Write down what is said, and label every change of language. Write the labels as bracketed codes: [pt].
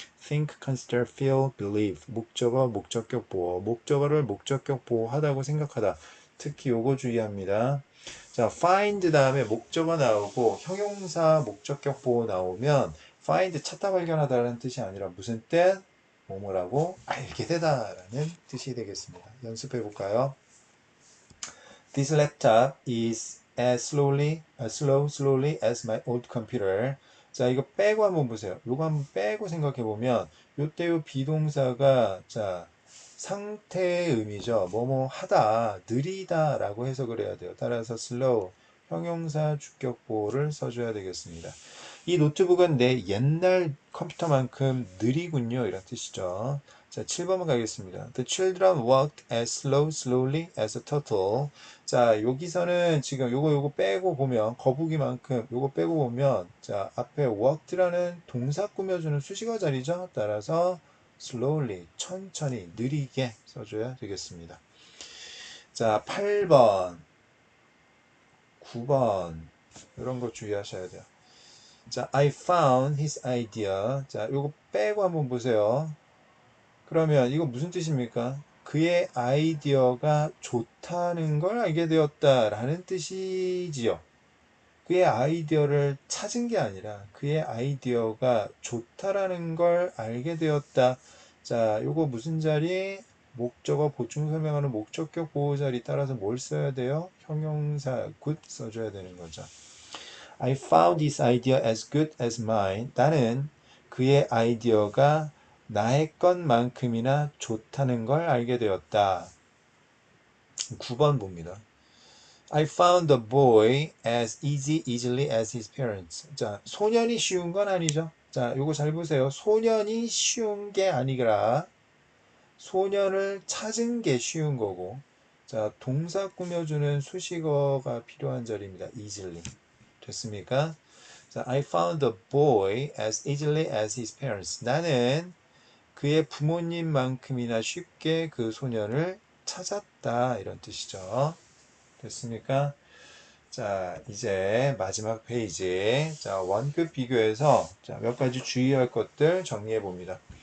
[ko] think, consider, feel, believe 목적어 목적격 보호, 목적어를 목적격 보호하다고 생각하다. 특히 요거 주의합니다. 자, find 다음에 목적어 나오고 형용사 목적격 보호 나오면 find 찾다 발견하다라는 뜻이 아니라 무슨 뜻? 뭐뭐라고 알게 되다라는 뜻이 되겠습니다. 연습해 볼까요? [en] This laptop is as slowly as my old computer. [ko] 자, 이거 빼고 한번 보세요. 이거 한번 빼고 생각해 보면 요때 요 비동사가 자, 상태의 의미죠. 뭐뭐 하다, 느리다라고 해석을 해야 돼요. 따라서 slow, 형용사 주격보호를 써줘야 되겠습니다. 이 노트북은 내 옛날 컴퓨터만큼 느리군요. 이런 뜻이죠. 자, 7번 가겠습니다. [en] The children walked as slowly as a turtle. [ko] 자, 여기서는 지금 요거 빼고 보면 거북이만큼 요거 빼고 보면 자, 앞에 walked라는 동사 꾸며주는 수식어 자리죠. 따라서 slowly, 천천히, 느리게 써줘야 되겠습니다. 자, 8번, 9번 이런 거 주의하셔야 돼요. [en] 자, I found his idea. [ko] 자, 요거 빼고 한번 보세요. 그러면 이거 무슨 뜻입니까? 그의 아이디어가 좋다는 걸 알게 되었다라는 뜻이지요. 그의 아이디어를 찾은 게 아니라 그의 아이디어가 좋다라는 걸 알게 되었다. 자, 요거 무슨 자리? 목적어 보충 설명하는 목적격 보호 자리 따라서 뭘 써야 돼요? 형용사 good 써줘야 되는 거죠. [en] I found this idea as good as mine. [ko] 나는 그의 아이디어가 나의 것만큼이나 좋다는 걸 알게 되었다. 9번 봅니다. [en] I found the boy as easily as his parents. [ko] 자, 소년이 쉬운 건 아니죠. 자, 요거 잘 보세요. 소년이 쉬운 게 아니라 소년을 찾은 게 쉬운 거고. 자, 동사 꾸며주는 수식어가 필요한 자리입니다. easily. 됐습니까? [en] 자, I found the boy as easily as his parents. [ko] 나는 그의 부모님만큼이나 쉽게 그 소년을 찾았다. 이런 뜻이죠. 됐습니까? 자, 이제 마지막 페이지. 자, 원급 비교해서 자, 몇 가지 주의할 것들 정리해 봅니다.